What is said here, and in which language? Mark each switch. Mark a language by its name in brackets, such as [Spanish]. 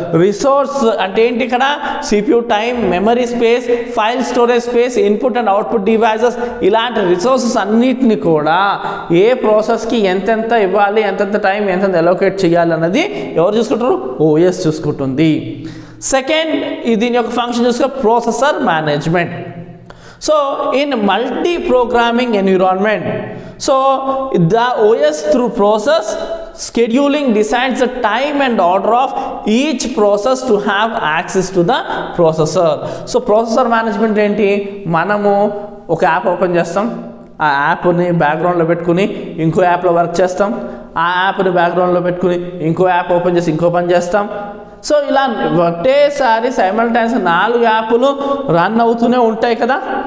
[Telugu] Resource అంటే ఏంటి? ఇక్కడ CPU time, memory space, file storage space, input and output devices, ఇలాంటి రిసోర్సెస్ అన్నిటిని కూడా ఏ ప్రాసెస్కి ఎంతెంత ఇవ్వాలి, ఎంతెంత టైం, ఎంతెంత ఎలోకేట్ చేయాలి అన్నది ఎవరు చూసుకుంటారు? ఓఎస్ చూసుకుంటుంది. సెకండ్, దీని యొక్క ఫంక్షన్ చూసుకుంటే processor management. [English] So in multi programming environment, so the OS through process scheduling decides the time and order of each process to have access to the processor. [Telugu] So processor management ఏంటి? మనము ఒక app open చేస్తాం, ఆ యాప్ని బ్యాక్గ్రౌండ్లో పెట్టుకుని ఇంకో యాప్లో వర్క్ చేస్తాం, ఆ యాప్ని బ్యాక్గ్రౌండ్లో పెట్టుకుని ఇంకో యాప్ ఓపెన్ చేసి ఇంకో పని చేస్తాం. సో ఇలా ఒకటేసారి సైమల్టైన్స్ 4 యాప్లు రన్ అవుతూనే ఉంటాయి కదా.